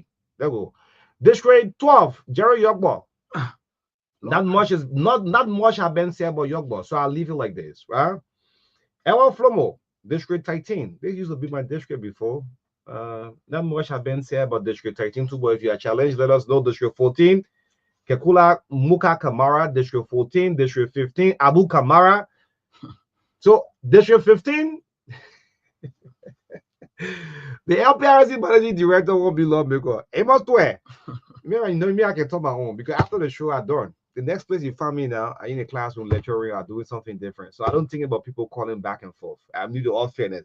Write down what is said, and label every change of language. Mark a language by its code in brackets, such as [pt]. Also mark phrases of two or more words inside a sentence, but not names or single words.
[en] There go. District 12, Jerry Yogbo. Not much has been said about Yogbo, so I'll leave it like this, right? Ewa Flomo, District 13. This used to be my district before. Not much has been said about District 13 too, but if you are challenged, let us know. District 14, Kekula Muka Kamara, District 14, District 15, Abu Kamara. So District 15, the LPRC managing director won't be lawmaker. Amos Twe. Me, I can talk my own because after the show I done, the next place you find me now, I'm in a classroom lecturing or doing something different. So I don't think about people calling back and forth. I need to all fairness.